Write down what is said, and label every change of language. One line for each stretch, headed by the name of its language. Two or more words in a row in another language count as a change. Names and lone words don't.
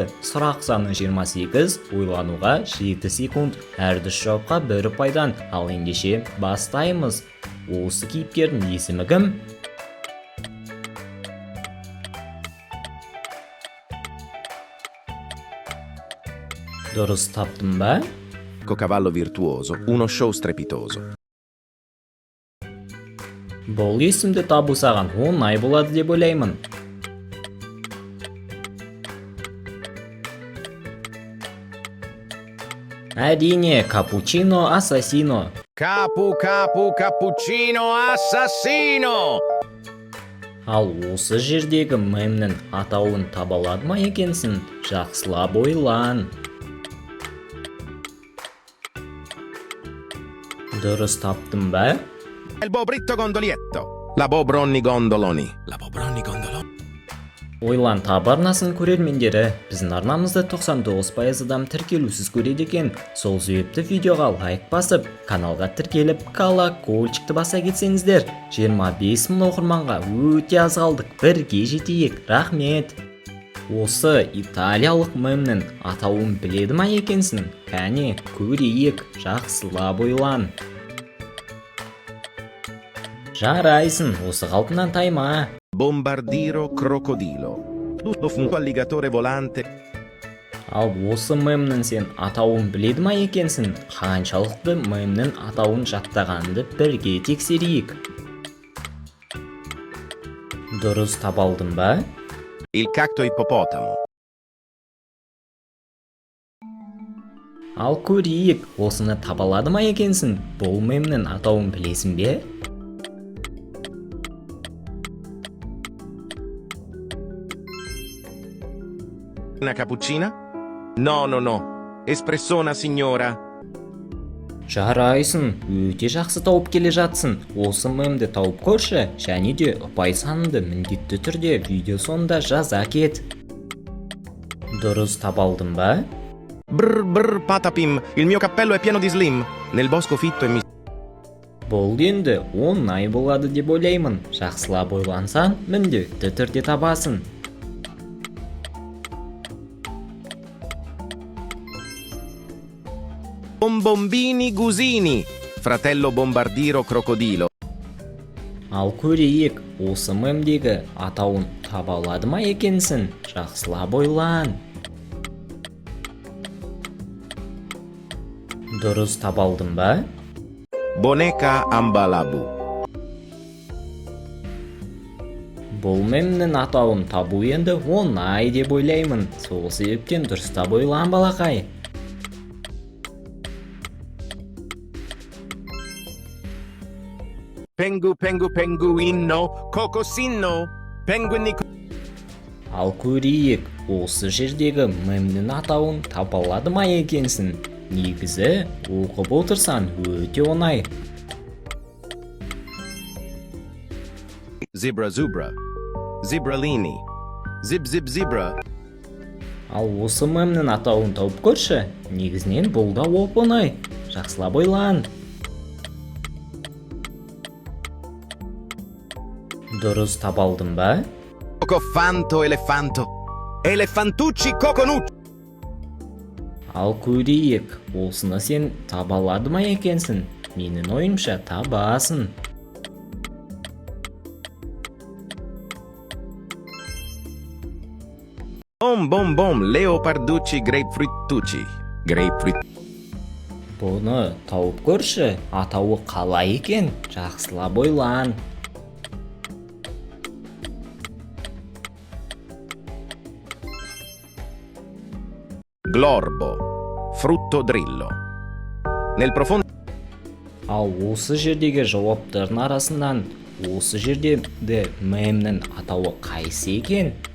Kazakh: Сұрақ саны 28, ойлануға 7 секунд, әрдіс жауапқа 1 ұпайдан. Ал ендеше бастаймыз. Осы кейіпкердің есімі кім? Дұрыс таптым ба?
Italian: Cavallo virtuoso, uno show strepitoso.
Kazakh: Бұл есімді табу саған оңай болады деп ойлаймын.
Italian: Әрине, cappuccino assassino. Cappuccino assassino.
Kazakh: Ал осы жердегі мемнің атауын таба алады ма екенсің? Жақсылап ойлан. Дұрыс таптым ба?
Italian: Il bobritto gondolietto. La bobronni gondoloni.
Kazakh: Ойлан тауып арнасының көрермендері, біздің арнамызды 99% адам тіркелусіз көреді екен. Сол себепті видеоға лайк басып, каналға тіркеліп, колокольчикті баса кетсеңіздер. 25 000 оқырманға өте аз қалдық, бірге жетейік. Рахмет. Осы италиялық мемнің атауын біледі ма екенсің? Кәне, көрейік, жақсылап ойлан. Жарайсың, осы қалпынан тайма.
Italian: Bombardiro crocodilo. Tutto un alligatore volante.
Kazakh: Ал осы мемнің сен атауын біледі ма екенсің? Қаншалықты мемнің атауын жаттағанды бірге тексерейік. Дұрыс таба алдың ба?
Italian: Il cacto ippopotamo.
Kazakh: Ал көрейік, осыны таба алады ма екенсің? Бұл мемнің атауын білесің бе?
Italian: Una cappuccina? No. Espressona signora.
Kazakh: Жарайсың, өте жақсы тауып келе жатсың. Осы мемді тауып көрші, және де ұпай саныңды міндетті түрде видео соңында жаза кет. Дұрыс таба алдың ба?
Italian: Brr patapim, il mio cappello è pieno di slim. Nel bosco fitto e
Kazakh: Бұл енді оңай болады деп ойлаймын. Жақсылап ойлансаң, міндетті түрде табасың.
Italian: Bombombini gusini. Fratello bombardiro crocodilo.
Kazakh: Ал көрейік, осы мемдегі атауын таба алады ма екенсің? Жақсылап ойлан. Дұрыс таба алдың ба?
Italian: Boneca ambalabu.
Kazakh: Бұл мемнің атауын табу енді оңай деп ойлаймын. Сол себептен дұрыстап ойлан балақай.
Italian: Penguino, cocosino, penguini.
Kazakh: Ал көрейік, осы жердегі мемнің атауын таба алады ма екенсің? Негізі, оқып отырсан өте оңай.
Italian: Zebra, zebralini, zebra.
Kazakh: Ал осы мемнің атауын тауып көрші, негізінен бұл да оп-оңай. Жақсылап ойлан. Дұрыс таба алдың ба?
Italian: Cocofanto, elefantucci, coconucci.
Kazakh: Ал көрейік, осыны сен таба алады ма екенсің? Менің ойымша табасың.
Italian: Bom, leoparducci, grapefruitucci.
Kazakh: Бұны тауып көрші, атауы қалай екен? Жақсылап ойлан.
Italian: Glorbo, frutto drillo. Nel profondo.
Kazakh: Ал осы жердегі жауаптардың арасынан осы жердегі мемнің атауы қайсы екен?